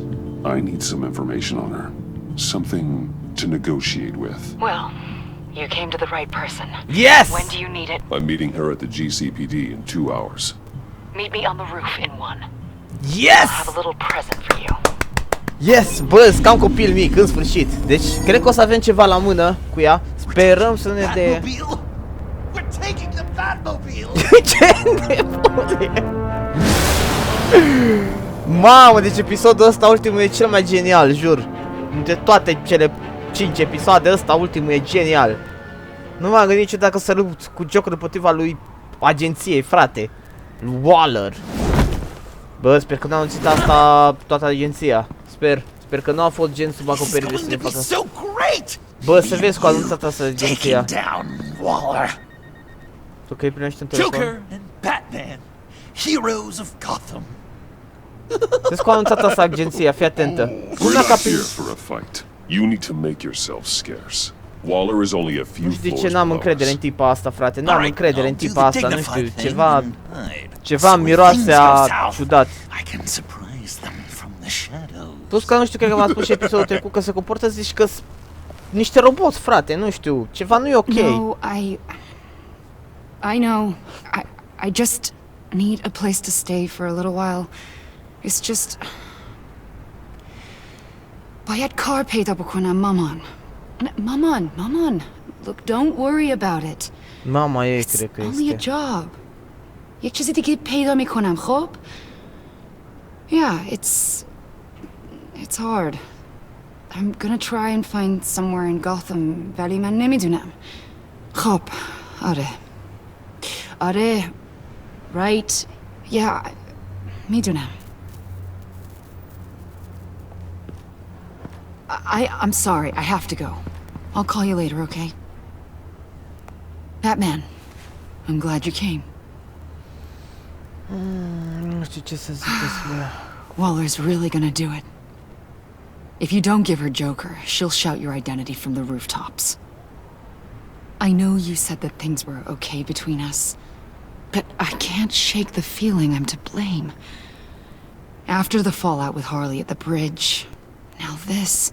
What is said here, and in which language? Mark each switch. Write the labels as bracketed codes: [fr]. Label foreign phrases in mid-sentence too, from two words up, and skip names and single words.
[en] I need some information on her. Something to negotiate with. Well, you came to the right person. Yes! When do you need it? I'm meeting her at the GCPD in 2 hours. Meet me on the roof in 1. Yes! I'll have a little present for you. Yes! [ro] Bă, sunt cam copil mic, în sfârșit. Deci, cred că o să avem ceva la mână cu ea. Sperăm să ne dea... [en] We're taking the Batmobile! [ro] Ce nebune! Mamă, deci episodul ăsta ultimul e cel mai genial, jur. Dintre toate cele 5 episoade, ăsta ultimul e genial. Nu m-am gândit niciodată să lupt cu Joker împotriva lui agenției, frate. Lui Waller. Bă, sper că n-a anunțit asta toată agenția. Sper că nu a fost gen sub acoperire să ne facă. Bă, să vezi cu a anunțat asta agenția. Tu că îi primești în telefon. [en] Joker and Batman, heroes of Gotham. [ro] Vezi cu a anunțat asta agenția, fii atentă. [en] We're not here for a fight. You need to make yourself scarce. Waller is only a few [ro] Nu știu de ce n-am încredere în tipa asta, frate. N-am încredere în tipa asta, nu știu, ceva miroase a ciudat. Plus că nu știu, cred că m-a spus și episodul trecut că se comportă, zici că sunt niște roboți, frate, nu știu, ceva nu e ok. [en] No, I know. I just... need a place to stay for a little while. It's just... [fa] باید کار پیدا بکنم مامان. Maman. [en] Look, don't worry about it. [ro] Mama ei [en] It's [ro] cred că [en] only a [ro] este. [en] job. [fa] یک چیزی دیگه پیدا میکنم خب؟ [en] Yeah, it's hard. I'm gonna try and find somewhere in Gotham [fa] ولی من نمیدونم. خب، آره. [en] Right. Yeah, میدونم. I'm sorry, I have to go. I'll call you later, okay? Batman, I'm glad you came. [ro] Nu știu ce să zic despre... [en] Waller's really gonna do it. If you don't give her Joker, she'll shout your identity from the rooftops. I know you said that things were okay between us, but I can't shake the feeling I'm to blame. After the fallout with Harley at the bridge, now this...